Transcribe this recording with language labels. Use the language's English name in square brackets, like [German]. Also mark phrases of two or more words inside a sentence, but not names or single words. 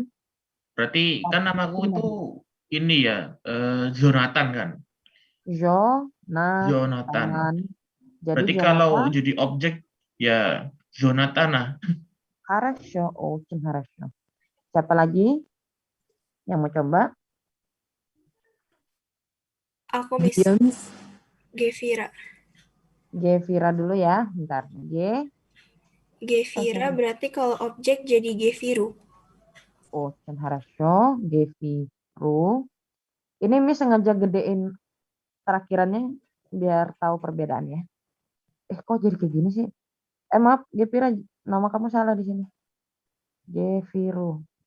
[Indonesian] Berarti kan namaku itu ini ya, Jonathan kan? Jonathan. Jadi Berarti kalau Jonathan, jadi objek ya Jonathan lah. [Russian] Хорошо, очень хорошо. [Indonesian] Siapa lagi yang mau coba? Aku Miss Dia, Miss. Gevira. Gevira dulu ya, bentar. Gevira berarti kalau objek jadi Geviru. [Russian] Очень хорошо, Geviru. [Indonesian] Ini Miss sengaja gedein terakhirannya biar tahu perbedaannya. Kok jadi kayak gini sih? Maaf, Gevira, nama kamu salah di sini. Geviru.